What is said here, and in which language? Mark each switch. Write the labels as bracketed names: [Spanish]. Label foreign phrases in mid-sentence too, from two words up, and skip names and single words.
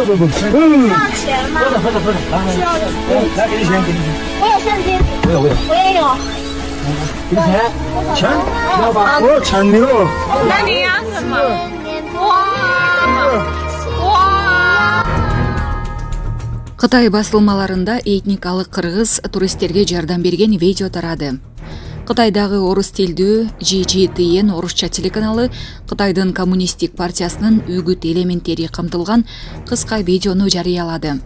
[Chinese] 需要钱吗？喝着，需要钱。来，给你钱，给你钱。我有现金。我也有。给你钱，钱，要吧？我钱你了。那你要什么？哇！ [Kyrgyz] Кытай басылмаларында этникалык кыргыз туристтерге жардам берген видео тарады. Кытайдагы орус тилдүү JGTN орусча телеканалы Кытайдын коммунисттик партиясынын үгүт элементтери камтылган кыска видеону жарыялады.